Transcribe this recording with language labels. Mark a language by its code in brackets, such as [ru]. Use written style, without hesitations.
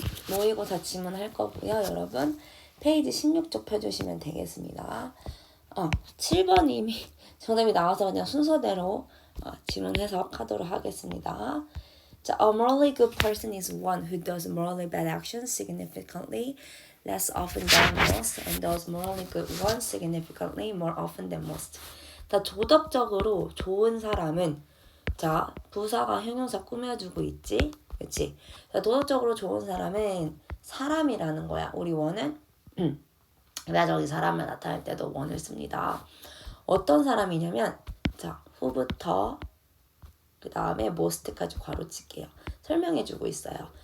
[ko] 모의고사 지문할 거고요. 여러분 페이지 16쪽 펴주시면 되겠습니다. 7번님이 정답이 나와서 그냥 순서대로 지문 해석하도록 하겠습니다. [en] 자, a morally good person is one who does morally bad actions significantly less often than most and does morally good ones significantly more often than most. [ko] 자, 도덕적으로 좋은 사람은 자, 부사가 형용사 꾸며주고 있지? 그치? 자, 도덕적으로 좋은 사람은 사람이라는 거야. 우리 원은 외적인 사람을 나타낼 때도 원을 씁니다. 어떤 사람이냐면 자, 후부터 그 다음에 most까지 괄호칠게요. 설명해주고 있어요.